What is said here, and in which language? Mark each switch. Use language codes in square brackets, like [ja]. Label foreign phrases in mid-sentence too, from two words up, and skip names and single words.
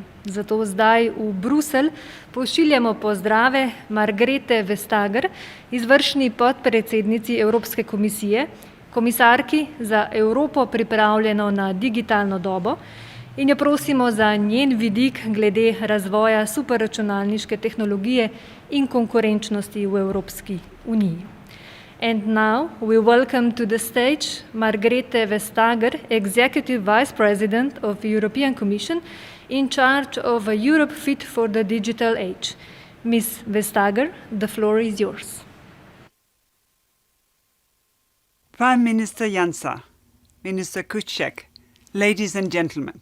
[sl] Zato zdaj v Bruselj pošiljamo pozdrave Margrethe Vestager, izvršni podpredsednici Evropske komisije, komisarki za Evropo pripravljeno na digitalno dobo, in jo prosimo za njen vidik glede razvoja superračunalniške tehnologije in konkurenčnosti v Evropski uniji. [en] And now we welcome to the stage Margrethe Vestager, Executive Vice President of the European Commission in charge of a Europe Fit for the Digital Age. Ms. Vestager, the floor is yours. Prime Minister Janša, Minister Kuček, ladies and gentlemen.